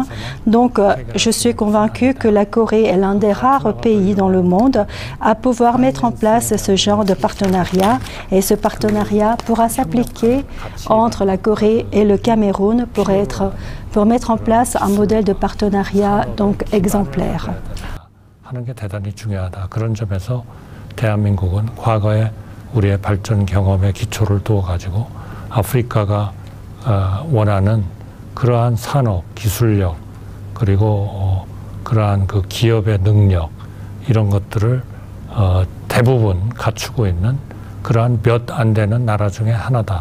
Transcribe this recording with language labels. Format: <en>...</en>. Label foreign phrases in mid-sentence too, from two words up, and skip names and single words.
<fr>Donc je suis convaincue que la Corée est l'un des rares pays dans le monde à pouvoir mettre en place ce genre de partenariat, et ce partenariat pourra s'appliquer entre la Corée et le Cameroun pour mettre en place un modèle de partenariat donc exemplaire.</fr> <ko>하는 게 대단히 중요하다. 그런 점에서 대한민국은 과거에 우리의 발전 경험에 기초를 두어 가지고 아프리카가 원하는 그러한 산업, 기술력, 그리고 그러한 그 기업의 능력, 이런 것들을 대부분 갖추고 있는 그러한 몇 안 되는 나라 중에 하나다.</ko>